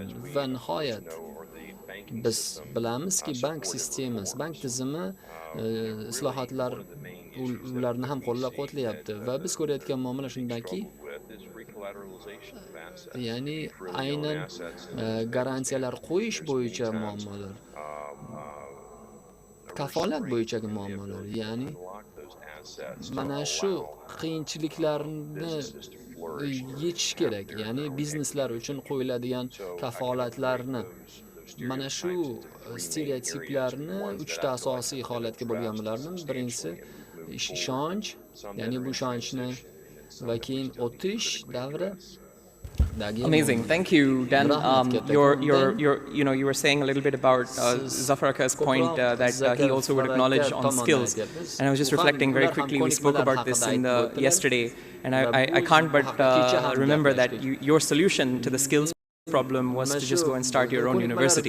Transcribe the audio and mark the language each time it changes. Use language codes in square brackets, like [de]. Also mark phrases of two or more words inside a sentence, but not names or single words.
[uz] Va nihoyat, biz bilamizki, bank sistemasi, bank tizimi islohotlar ularni ham qo'llab-quvvatlayapti va biz ko'rayotgan muammolar shundaki, ya'ni aynan garantiyalar qo'yish bo'yicha muammolar, kafolat bo'yicha muammolar, ya'ni mana shu qiyinchiliklarni yechish kerak. Ya'ni bizneslar uchun qo'yiladigan kafolatlarni, mana shu stereotiplarni 3 ta asosiy holatga bo'lganlardan birinchisi ishonch, ya'ni bu ishonchni va keyin o'tish davri. [en] Amazing, thank you, Dan. You were saying a little bit about Zafaraka's point that he also would acknowledge on skills, and I was just reflecting very quickly. We spoke about this yesterday, and I can't but remember that your solution to the skills problem was to just go and start your own university.